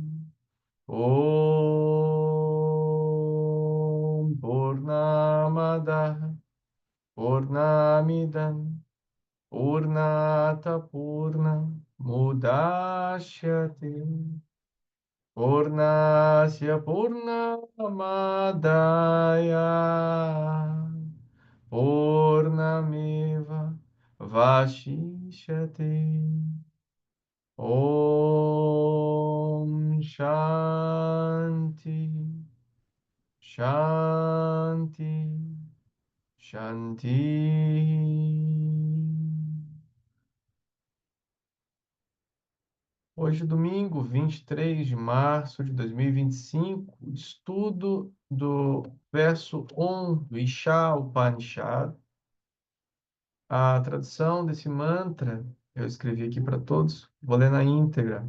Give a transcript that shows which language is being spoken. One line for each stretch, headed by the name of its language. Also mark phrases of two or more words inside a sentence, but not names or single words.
Sanskrit: Om Purnamada Purnamidam Purnata Purna Mudashyate Purnasya Purnamadaya Purnameva Vashishyate. Om Shanti Shanti Shanti.
Portuguese: Hoje, domingo, 23 de março de 2025, estudo do verso 1 do Isha Upanishad. A tradução desse mantra eu escrevi aqui para todos, vou ler na íntegra.